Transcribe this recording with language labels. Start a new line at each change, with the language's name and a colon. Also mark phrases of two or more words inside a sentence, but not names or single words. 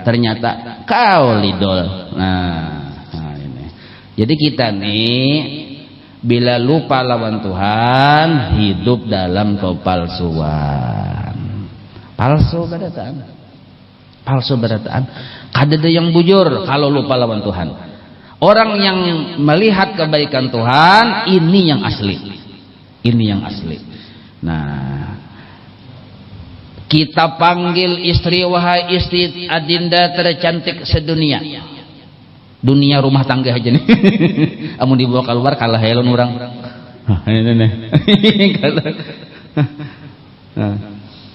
Indonesian: Ternyata kau lidol. Nah ini. Jadi kita nih bila lupa lawan Tuhan hidup dalam kepalsuan. Palsu berataan. Palsu berataan. Kadada yang bujur kalau lupa lawan Tuhan. Orang yang melihat kebaikan Tuhan ini yang asli. Ini yang asli. Nah, kita panggil istri, wahai istri adinda tercantik sedunia.
Banjar: Dunia rumah tangga aja nih. Amun dibawa keluar kalah helon orang.